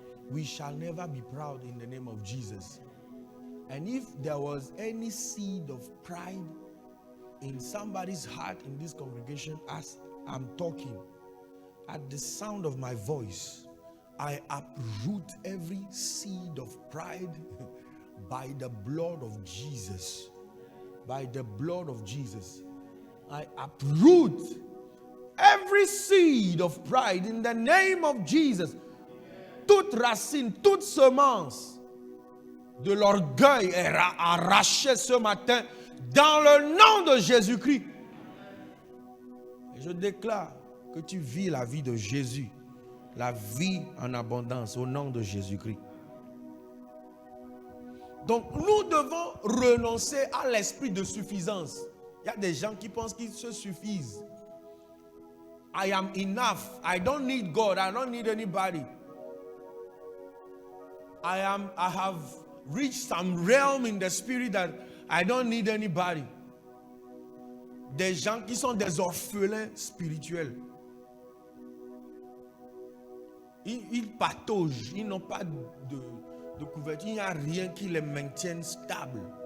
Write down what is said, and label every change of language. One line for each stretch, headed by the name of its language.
English: We shall never be proud in the name of Jesus. And if there was any seed of pride in somebody's heart in this congregation as I'm talking, at the sound of my voice, I uproot every seed of pride by the blood of Jesus. By the blood of Jesus. I uproot every seed of pride in the name of Jesus.
French: Toute racine, toute semence de l'orgueil est arrachée ce matin dans le nom de Jésus-Christ. Et je déclare que tu vis la vie de Jésus, la vie en abondance au nom de Jésus-Christ. Donc nous devons renoncer à l'esprit de suffisance. Il y a des gens qui pensent qu'ils se suffisent.
English: I am enough. I don't need God. I don't need anybody. I have reached some realm in the spirit that I don't need anybody.
French: Des gens qui sont des orphelins spirituels. Ils pataugent, ils n'ont pas de couverture, il n'y a rien qui les maintienne stables.